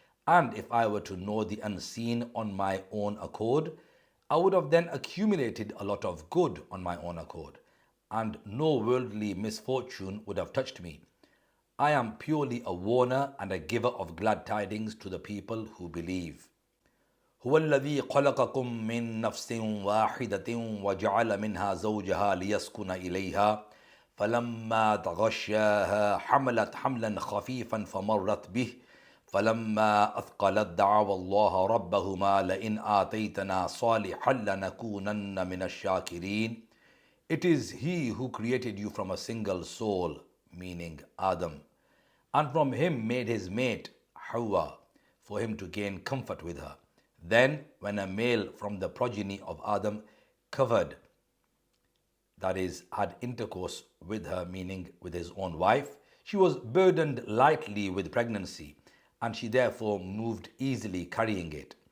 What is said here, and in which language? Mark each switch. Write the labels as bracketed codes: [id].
[en] And if I were to know the unseen on my own accord, I would have then accumulated a lot of good on my own accord, and no worldly misfortune would have touched me. I am purely a warner and a giver of glad tidings to the people who believe. [ar] هو الذي خلقكم من نفس واحدة وجعل منها زوجها ليسكن إليها فلما تغشاها حملت حملا خفيفا فمرت به فلما أثقلت دعوا الله ربهما لئن آتيتنا صالحا لنكونن من الشاكرين. [en] It is He who created you from a single soul, meaning Adam, and from him made his mate, Hawa, for him to gain comfort with her. Then, when a male from the progeny of Adam covered, that is, had intercourse with her, meaning with his own wife, she was burdened lightly with pregnancy, and she therefore moved easily carrying it.